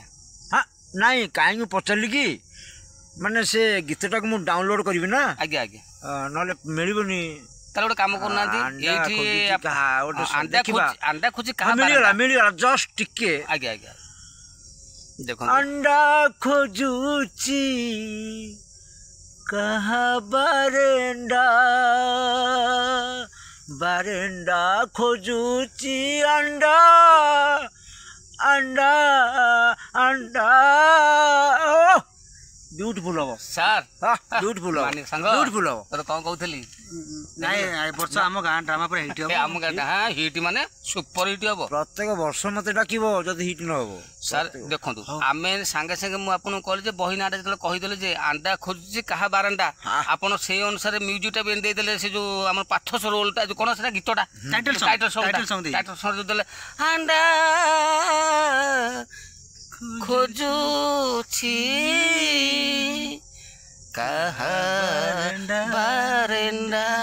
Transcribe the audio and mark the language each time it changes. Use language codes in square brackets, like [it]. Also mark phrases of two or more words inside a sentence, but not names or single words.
[or] ହଁ ନାଇଁ କାହିଁକି ପଚାରିଲି କି ମାନେ ସେ ଗୀତଟାକୁ ମୁଁ ଡାଉନଲୋଡ୍ କରିବି ନା ଆଜ୍ଞା ଆଜ୍ଞା ନହେଲେ ମିଳିବନି ତାହେଲେ ଗୋଟେ କାମ କରୁନାହାନ୍ତି ଏଇଠି ଆଣ୍ଡା ଖୋଜି କାହା ମିଳିଗଲା ଜଷ୍ଟ ଟିକେ ଆଜ୍ଞା ଆଜ୍ଞା ଦେଖନ୍ତୁ ଅଣ୍ଡା ଖୋଜୁଛି କହା ବାରେଣ୍ଡା ବାରେଣ୍ଡା ଖୋଜୁଛି ଅଣ୍ଡା ଅଣ୍ଡା ଅଣ୍ଡା ବ୍ୟୁଟିଫୁଲ ହମ ସାର୍ ब्यूटीफुल ସାଙ୍ଗ ब्यूटीफुल हम ତୋର କ'ଣ କହୁଥିଲି ନାଇଁ ବର୍ଷ ଆମ ଗାଁ ଡ୍ରାମା ପୁରା ହିଟ୍ ହବ ଆମ ଗାଁଟା ହଁ ହିଟ୍ ମାନେ [en] ସୁପର ହିଟ୍ [or] ହବ ପ୍ରତ୍ୟେକ ବର୍ଷ ମତେ ଡାକିବ ଯଦି ହିଟ୍ ନ ହବ ସାର୍ ଦେଖନ୍ତୁ ଆମେ ସାଙ୍ଗେ ସାଙ୍ଗେ ମୁଁ ଆପଣଙ୍କୁ କହିଲି ଯେ ବହି ନାଁଟା ଯେତେବେଳେ କହିଦେଲେ ଯେ ଆଣ୍ଡା ଖୋଜୁଛି କାହା ବାରାଣ୍ଡା ଆପଣ ସେଇ ଅନୁସାରେ ମ୍ୟୁଜିକଟା ବି ଦେଇଦେଲେ ସେ ଯୋଉ ଆମର ପାଠସ ରୋଲଟା ଯୋଉ କ'ଣ ସେଟା ଗୀତଟା [en] ଟାଇଟଲ ସଙ୍ଗ [or] ଦେଲେ ଆଣ୍ଡା ଖୋଜୁଛି କାହା ବାରାଣ୍ଡା